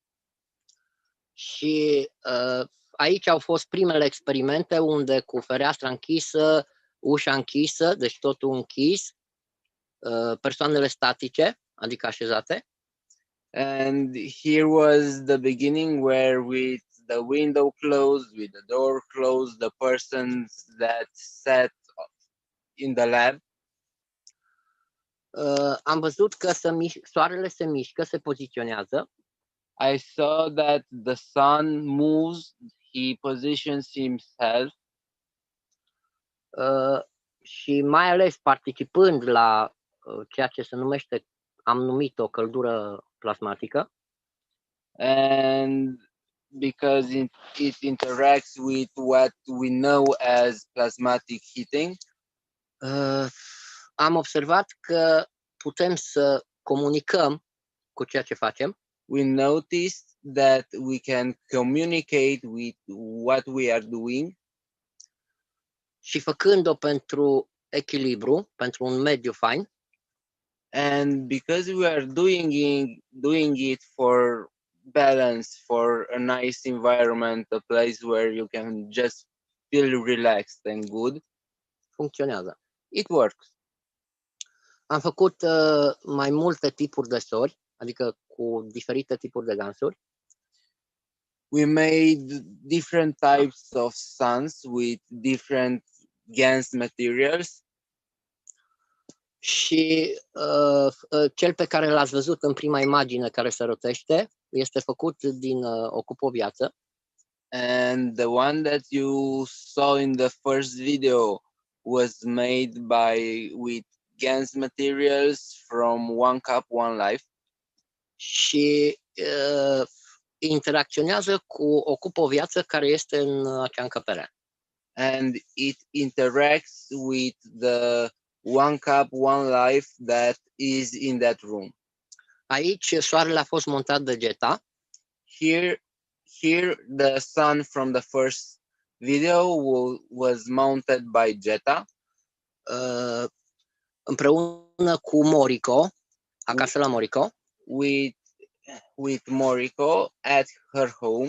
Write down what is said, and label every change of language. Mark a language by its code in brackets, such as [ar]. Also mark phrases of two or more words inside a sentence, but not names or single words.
[ro] Și aici au fost primele experimente unde cu fereastra închisă, ușa închisă, deci totul închis, persoanele statice, adică așezate. [en] And here was the beginning where with the window closed, with the door closed, the persons that sat in the lab. [ro] Am văzut că soarele se mișcă, se poziționează. [en] I saw that the sun moves, he positions himself. [ro] Și mai ales participând la ceea ce se numește, am numit o căldură plasmatică. [en] And because it interacts with what we know as plasmatic heating, [ro] am observat că putem să comunicăm cu ceea ce facem. [en] we noticed that we can communicate with what we are doing. [ro] Și făcând-o pentru echilibru, pentru un mediu fain. [en] And because we are doing it for balance, for a nice environment, a place where you can just feel relaxed and good, [ro] Funcționează. [en] it works. [ro] Am făcut mai multe tipuri de sori, adică cu diferite tipuri de gansuri. [en] We made different types of suns with different GANS materials. [ro] Și cel pe care l-ați văzut în prima imagine care se rotește este făcut din Ocup o viață. [en] And the one that you saw in the first video was made with GANS materials from One Cup, One Life. [ro] Și interacționează cu Ocup o viață care este în acea încăpere. [en] And it interacts with the One Cup, One Life that is in that room. [ro] Aici soarele a fost montat de Jetta. [en] Here the sun from the first video was mounted by Jetta. [ro] Împreună cu Moriko, acasă la Moriko. [en] With Moriko at her home.